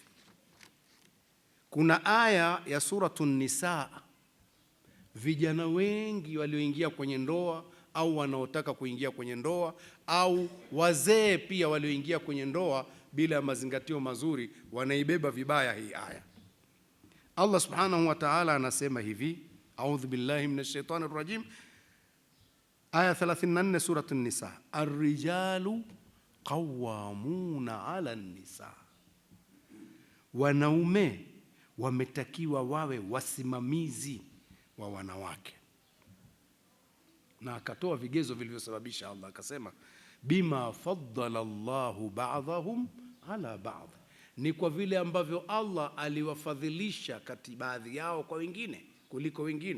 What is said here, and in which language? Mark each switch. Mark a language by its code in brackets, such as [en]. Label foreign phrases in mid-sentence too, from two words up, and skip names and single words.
[sw] Kuna aya ya Suratun Nisa, vijana wengi walioingia kwenye ndoa au wanaotaka kuingia kwenye ndoa au wazee pia walioingia kwenye ndoa bila ya mazingatio mazuri, wanaibeba vibaya hii aya. Allah [ar] سبحانه وتعالى [sw] anasema hivi, [ar] أعوذ بالله من الشيطان الرجيم, aya 34 suratu Nisa, الرجال قوامون على النساء, [sw] wanaume wametakiwa wawe wasimamizi wa wanawake. Na akatoa vigezo vilivyosababisha Allah, akasema [ar] بما فضل الله بعضهم على بعض, [sw] ni kwa vile ambavyo Allah aliwafadhilisha kati baadhi yao kwa wengine kuliko wengine.